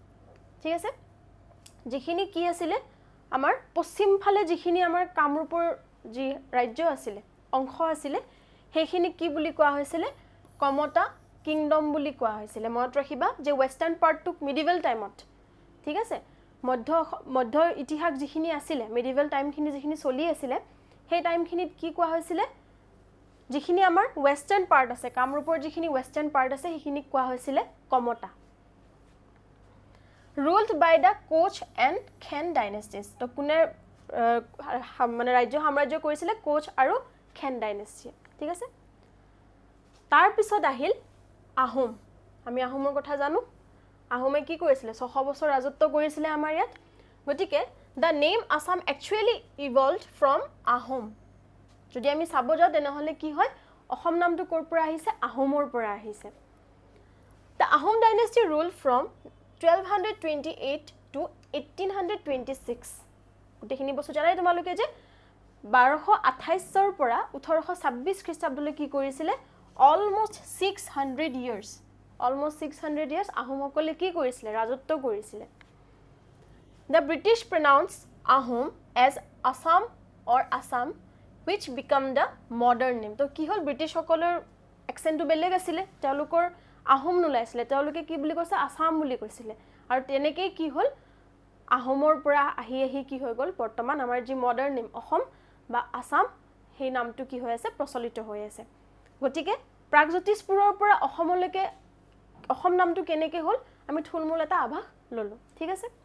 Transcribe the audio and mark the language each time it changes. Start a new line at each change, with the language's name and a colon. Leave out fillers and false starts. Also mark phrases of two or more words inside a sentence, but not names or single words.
Assamese: ঠিক আছে, যিখিনি কি আছিলে, আমাৰ পশ্চিম ফালে যিখিনি আমাৰ কামৰূপৰ যি ৰাজ্য আছিলে অংশ আছিলে সেইখিনি কি বুলি কোৱা হৈছিলে কমতা কিংডম বুলি কোৱা হৈছিলে মনত ৰাখিবা যে
English: western partটোক medieval timeত
Assamese: ঠিক আছে মধ্য ইতিহাস যিখিনি আছিলে
English: medieval timeখিনি
Assamese: যিখিনি চলি আছিলে সেই টাইমখিনিত কি কোৱা হৈছিলে যিখিনি আমাৰ
English: western part
Assamese: আছে কামৰূপৰ যিখিনি
English: western part
Assamese: আছে সেইখিনি কোৱা হৈছিলে কমতা
English: ruled by the Koch and Khen dynasties
Assamese: তো কোনে মানে ৰাজ্য সাম্ৰাজ্য কৰিছিলে কোচ আৰু খেন ডাইনেষ্টি ঠিক আছে তাৰ পিছত আহিল আহোম আমি আহোমৰ কথা জানো আহোমে কি কৰিছিলে 600 বছৰ ৰাজত্ব কৰিছিলে আমাৰ ইয়াত গতিকে
English: the name Assam actually evolved from Ahom
Assamese: যদি আমি চাব যাও তেনেহলে কি হয় অসম নামটো কৰ পৰা আহিছে আহোমৰ পৰা আহিছে
English: the Ahom dynasty ruled from 1228 to 1826
Assamese: গোটেইখিনি বস্তু জানাই তোমালোকে যে 1228 ৰ পৰা 1826 খ্ৰীষ্টাব্দলৈ কি কৰিছিলে
English: almost 600 years
Assamese: আহোমসকলে কি কৰিছিলে ৰাজত্ব কৰিছিলে
English: the British pronounced Ahom as Assam or Assam which become the modern name
Assamese: তো কি হল ব্ৰিটিছ সকলৰ এক্সেন্টটো বেলেগ আছিল তেওঁলোকৰ আহোম নুলাইছিলে তেওঁলোকে কি বুলি কৈছে আসাম বুলি কৈছিলে আৰু তেনেকৈ কি হল আহোমৰ পৰা আহি কি হৈ গল বৰ্তমান আমাৰ যি
English: modern name
Assamese: অসম বা আসাম সেই নামটো কি হৈ আছে প্ৰচলিত হৈ আছে গতিকে প্ৰাগজ্যোতিষপুৰৰ পৰা অসমলৈকে অসম নামটো কেনেকৈ হল আমি থুলমূল এটা আভাস ললো ঠিক আছে